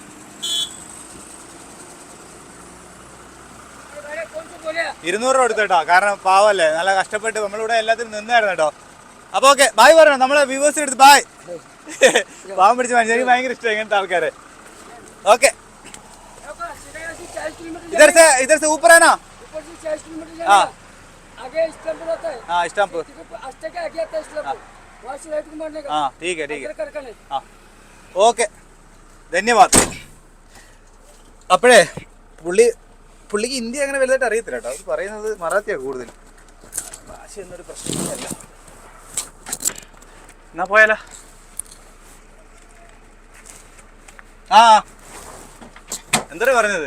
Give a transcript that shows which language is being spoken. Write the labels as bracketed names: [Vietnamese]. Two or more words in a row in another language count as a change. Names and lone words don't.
[Malayalam] 200 രൂപ എടുത്തു കേട്ടോ. കാരണം പാവല്ലേ, നല്ല കഷ്ടപ്പെട്ട് നമ്മളിവിടെ എല്ലാത്തിനും നിന്നായിരുന്നു കേട്ടോ. അപ്പോൾ [English] okay bye [Malayalam] പറയണം നമ്മളെ വ്യൂവേഴ്സിന് എടുത്ത് ബായ്. പാവം പിടിച്ച് മനുഷ്യൻ, എനിക്ക് ഭയങ്കര ഇഷ്ടമാണ് ഇങ്ങനത്തെ ആൾക്കാരെ. [Hindi] ഓക്കെ इधर से ऊपर है ना? हाँ आगे स्टंप रहता है। हाँ स्टंप आस्ते के आगे आता है स्टंप, वहाँ से राइट को मारने का। हाँ ठीक है हाँ ഓക്കെ ധന്യവാദ്. [Malayalam] അപ്പോഴേ പുള്ളിക്ക് ഹിന്ദി അങ്ങനെ വലുതായിട്ട് അറിയത്തില്ല കേട്ടോ. അത് പറയുന്നത് മറാത്തിയാണ് കൂടുതൽ. ഭാഷ എന്നൊരു പ്രശ്നമല്ല. എന്നാ പോയാലോ? ആ എന്താ പറഞ്ഞത്?